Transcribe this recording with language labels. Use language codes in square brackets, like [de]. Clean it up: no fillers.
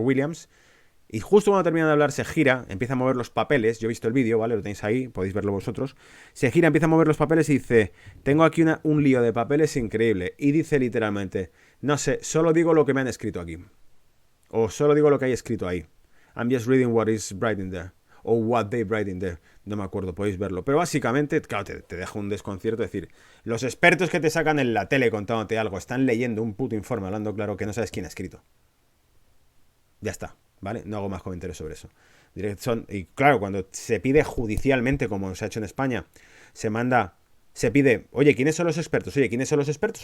[es] Williams, y justo cuando terminan de hablar se gira, empieza a mover los papeles, yo he visto el vídeo, ¿vale? Lo tenéis ahí, podéis verlo vosotros. Se gira, empieza a mover los papeles y dice, tengo aquí un lío de papeles increíble. Y dice literalmente, no sé, solo digo lo que me han escrito aquí. O solo digo lo que hay escrito ahí. [en] I'm just reading what is writing there. O what they writing there. [es] No me acuerdo, podéis verlo. Pero básicamente, claro, te deja un desconcierto. Es decir, los expertos que te sacan en la tele contándote algo están leyendo un puto informe hablando claro que no sabes quién ha escrito. Ya está. ¿Vale? No hago más comentarios sobre eso. Y claro, cuando se pide judicialmente, como se ha hecho en España, se pide, oye, ¿quiénes son los expertos? Oye, ¿quiénes son los expertos?